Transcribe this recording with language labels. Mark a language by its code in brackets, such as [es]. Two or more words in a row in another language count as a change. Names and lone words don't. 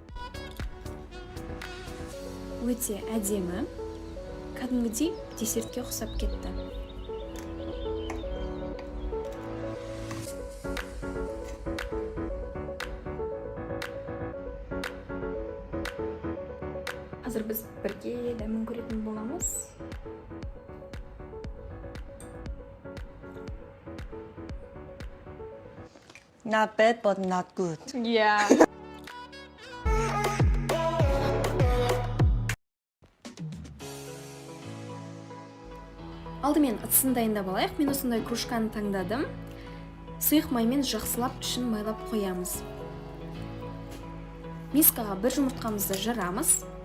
[kk] Өте әдемі, кәдімгідей десертке ұқсап кетті. Қазір біз бірге дәмін көретін боламыз. [en] Not bad, but not good. Yeah. [kk] Алдымен ыдысын дайындап алайық. Мен осындай кружканы таңдадым. Сұйық маймен жақсылап ішін майлап қоямыз. Мискаға бір жұмыртқамызды жарамыз.